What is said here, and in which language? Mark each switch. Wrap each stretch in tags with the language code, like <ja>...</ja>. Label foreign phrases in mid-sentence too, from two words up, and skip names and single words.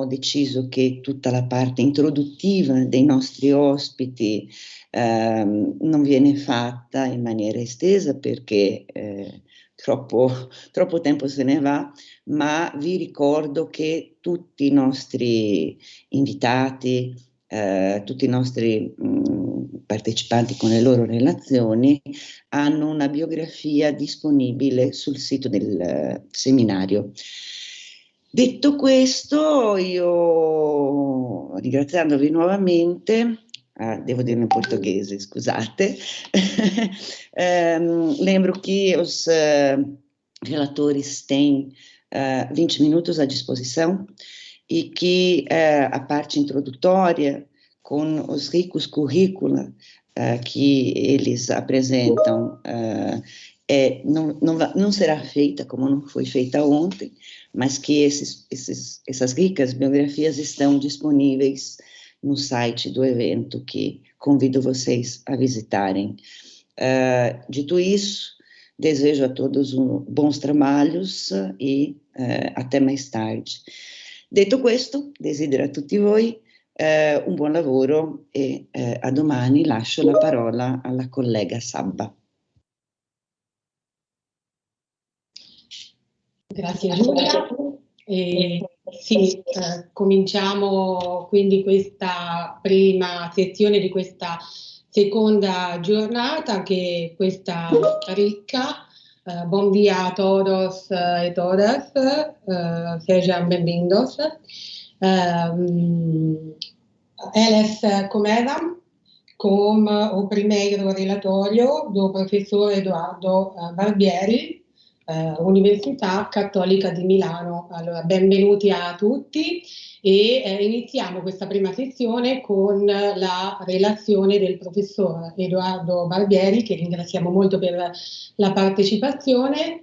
<it>deciso che tutta la parte introduttiva dei nostri ospiti non viene fatta in maniera estesa perché troppo tempo se ne va, ma vi ricordo che tutti i nostri invitati, tutti i nostri partecipanti con le loro relazioni hanno una biografia disponibile sul sito del seminario. Detto questo, io ringraziandovi nuovamente, devo dirlo in portoghese, scusate,</it> <pt>lembro que os relatores têm 20 minutos à disposição e que a parte introdutória, com os ricos currícula que eles apresentam, não será feita como não foi feita ontem, mas que essas ricas biografias estão disponíveis no site do evento, que convido vocês a visitarem. Dito isso, desejo a todos bons trabalhos e até mais tarde.</pt> <it>Detto questo, desidero a tutti voi un buon lavoro e a domani. Lascio la parola alla collega Sabba. Grazie Giulia. Sì, cominciamo quindi questa prima sezione di questa seconda giornata, che è questa ricca.</it> <pt>Bom dia a todos e todas, sejam bem-vindos. Eles começam com o primeiro relatório do professor Edoardo Barbieri, Università Cattolica di Milano.</pt> <it>Allora, benvenuti a tutti e iniziamo questa prima sessione con la relazione del professor Edoardo Barbieri, che ringraziamo molto per la partecipazione.</it>